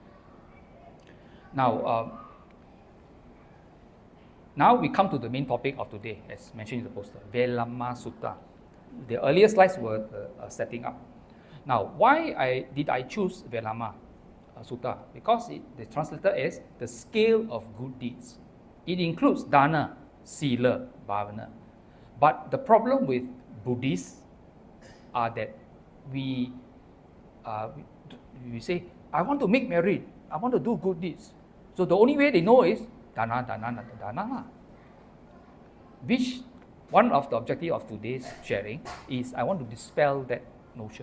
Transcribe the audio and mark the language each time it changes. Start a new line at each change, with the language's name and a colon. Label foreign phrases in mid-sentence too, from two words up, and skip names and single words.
English: Now we come to the main topic of today, as mentioned in the poster, Velāma Sutta. The earlier slides were setting up. Now, why did I choose Velāma Sutta? Because the translated as the scale of good deeds.
Pali: It includes dana, sila, bhavana.
English: But the problem with Buddhists are that we say, I want to make merit, I want to do good deeds. So the only way they know is dana. Which one of the objectives of today's sharing is I want to dispel that notion.